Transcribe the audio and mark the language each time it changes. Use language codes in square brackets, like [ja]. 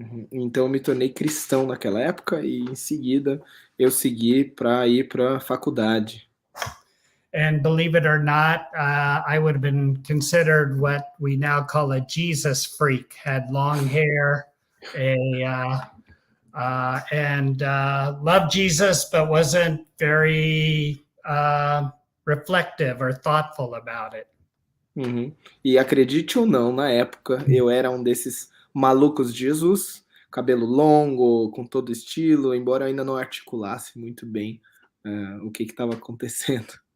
[pt] Então eu me tornei cristão naquela época e em seguida eu segui para ir para a faculdade. [en] And believe it or not, I would have been considered what we now call a Jesus freak. Had long hair, and loved Jesus, but wasn't very reflective or thoughtful about it. Uhum. [pt] E acredite ou não, na época eu era um desses malucos de Jesus, cabelo longo, com todo estilo, embora eu ainda não articulasse muito bem o que estava acontecendo.